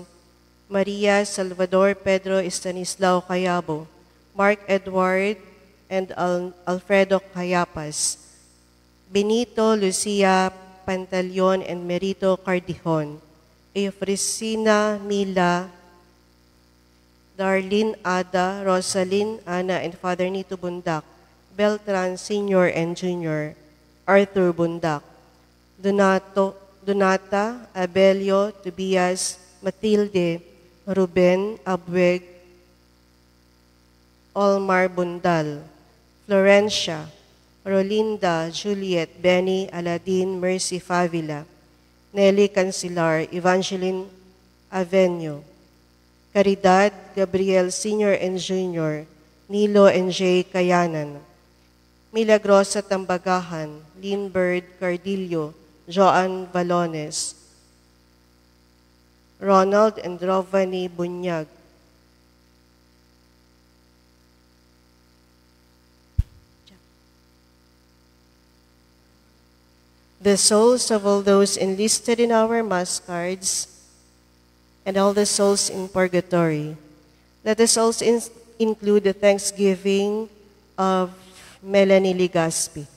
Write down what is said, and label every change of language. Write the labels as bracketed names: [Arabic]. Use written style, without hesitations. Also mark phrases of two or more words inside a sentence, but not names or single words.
[English] Maria Salvador Pedro Estanislao Cayabo, Mark Edward and Alfredo Cayapas, Benito Lucia Pantaleon and Merito Cardijón, Eufresina Mila, Darlene Ada, Rosalyn, Ana, and Father Nito Bundak, Beltran Sr. and Jr., Arthur Bundak, Donata, Abelio, Tobias, Matilde, Ruben, Abweg, Olmar Bundal, Florencia, Rolinda, Juliet, Benny, Aladin, Mercy Favila, Nelly Cancilar, Evangeline Avenio, Caridad, Gabriel Sr. and Jr., Nilo and Jay Kayanan, Milagrosa Tambagahan, Lindbergh Cardillo, Joan Valones, Ronald and Rovani Bunyag, the souls of all those enlisted in our mass cards, and all the souls in purgatory. Let us also include the thanksgiving of Melanie Ligaspi.